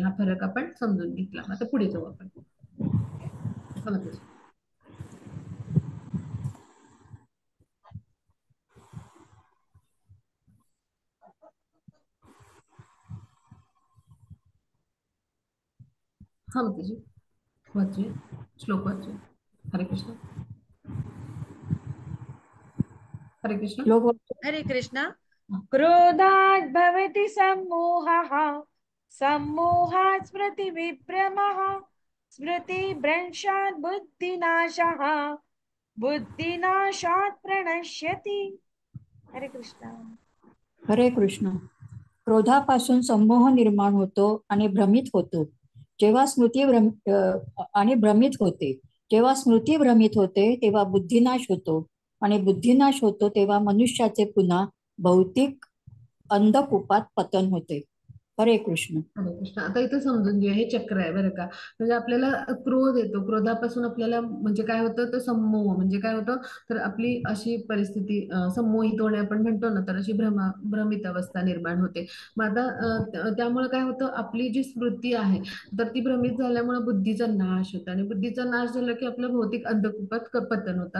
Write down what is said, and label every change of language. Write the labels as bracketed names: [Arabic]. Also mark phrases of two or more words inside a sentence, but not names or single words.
[Marathi] हा फरक आपण समजून घेतला. आता पुढे जाऊ आपण. हा माताजी. हा माताजी वाचूया, श्लोक वाचूया. हरे कृष्ण. हरे कृष्ण. श्लोक हरे कृष्ण. हा. [Sanskrit] क्रोधात् भवति सम्मोहः, सम्मोहात् स्मृतिविभ्रमः, स्मृतिभ्रंशात् बुद्धिनाशः, बुद्धिनाशात् प्रणश्यति. [Marathi] हरे कृष्ण. हरे कृष्ण. क्रोधापासून संमोह निर्माण होतो आणि भ्रमित होतो. जेव्हा आणि भ्रमित होते. जेव्हा स्मृती भ्रमित होते तेव्हा बुद्धिनाश होतो आणि बुद्धिनाश होतो तेव्हा मनुष्याचे पुन्हा भौतिक अंधकूपात पतन होते. हरे कृष्ण. हरे कृष्ण. आता इथं समजून घेऊया, हे चक्र आहे बरं का. म्हणजे आपल्याला क्रोध येतो, क्रोधापासून आपल्याला म्हणजे काय होतं तर संमोह म्हणजे काय होतं तर आपली अशी परिस्थिती संमोहित होणे आपण म्हणतो ना, तर अशी भ्रमित अवस्था निर्माण होते. मग आता त्यामुळे काय होतं आपली जी स्मृती आहे तर ती भ्रमित झाल्यामुळे बुद्धीचा नाश होतो आणि बुद्धीचा नाश झाला की आपलं भौतिक अंधकूपात पतन होतं.